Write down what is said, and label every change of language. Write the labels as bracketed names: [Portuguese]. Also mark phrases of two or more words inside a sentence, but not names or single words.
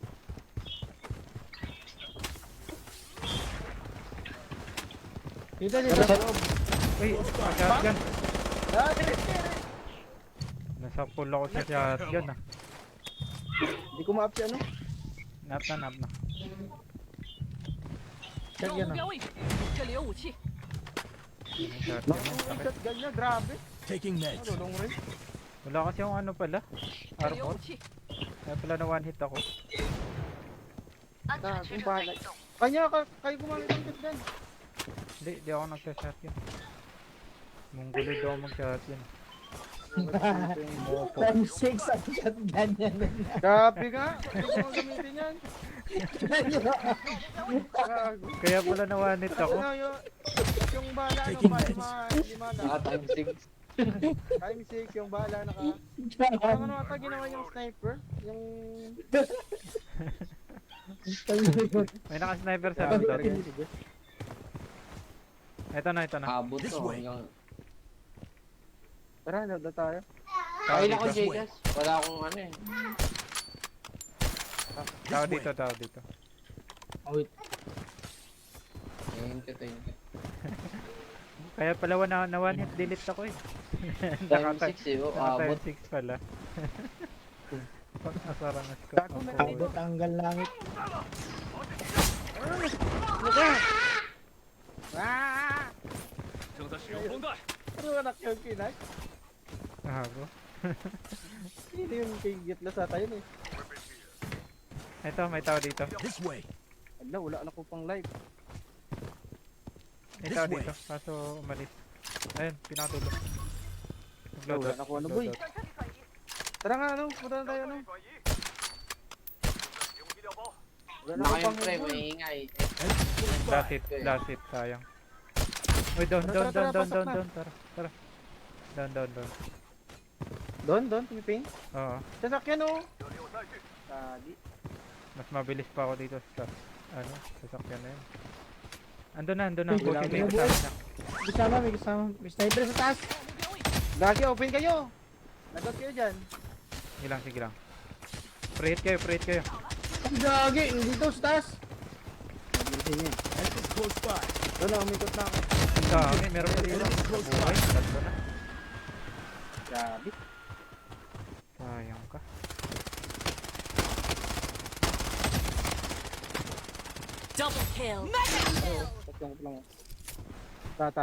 [Filipino] Dito. Uy, shotgun. Ah, sige. Nasa pool ako sa shotgun ah. Hindi ko ma-up si ano. Nap na. [Chinese] 指 [Filipino] Check [Chinese] 导 [Filipino] yan [Chinese] 目 [Filipino] ha. [Chinese] 标位置，这里有武器， [Filipino] Shotgun. Yung shotgun niya, grabe. [English] Taking meds. [Filipino] Ano, long range? Wala kasi yung ano pala. [Chinese] 这里有 [Filipino] Armor. [Chinese] 武器， [Filipino] Kaya pala na one hit ako. [Chinese] 安全区正在移动， [Filipino] Kanya, kayo gumamit ng shotgun. Hindi ako nagsa-shotgun. Munggulo daw mag-shotgun. Mopo. Time 6 ang shotgun yan. Grabe nga. Hindi ko gamitin yan. Gago. Kaya pala na one hit ako. Ano, yung bala, ano, Taking bala, meds. lima na. Naka time 6. Time 6, yung bala, Parang ano ata ginawa yung sniper? Yung... May naka-sniper sa loob doon. Ito na. Abot This to. way. Hanggang... Tara, load na tayo. Kaya na ko, [English] This way. [Filipino] Jcas. Wala akong ano eh. Tao dito. Oh, wait. Hintay. Kaya pala na one hit delete ako eh. Time 6 eh. Oh, abot. Naka 6 pala. Pag-asarang na scope. Gago na Abot tanggal langit. Ah! [Chinese] 正在使用绷带。 [Filipino] Ano anak yung kinay? Gago. Hindi yung kay Gitlas ata yun eh. Ito, may tao dito. [English] This way. [Filipino] Wala ko pang live. May This tao way. dito. Kaso umalis. Ayun, pinakatulog. Nag-load Wala out. na ko ano, Nag-load boy. out. Tara nga ano, punta na tayo ano. Wala na Naka ko yung pang pre, boy. maingay. Last hit, sayang. Uy, down. Tara, pasok na. Tara. Down. Doon, tumiping. Oo. Sasakyan oh. Tadi. Mas mabilis pa ako dito sa sasakyan na yun. Andun na. Wala, Pushing may wala, kasama na. May kasama. May sniper sa taas. [Chinese] 目标位置， [Filipino] Lagi open kayo. Nagot kayo dyan. Sige lang. Pre-hit kayo. Ang gagi. Dito sa taas. [English] Enemies close by. [Filipino] Doon na, umikot na ako. Dami, meron pa dito. Buhay, tatlo na. Grabe. Sayang ka. [English] double kill， [Filipino] Tatlong lang. Tata.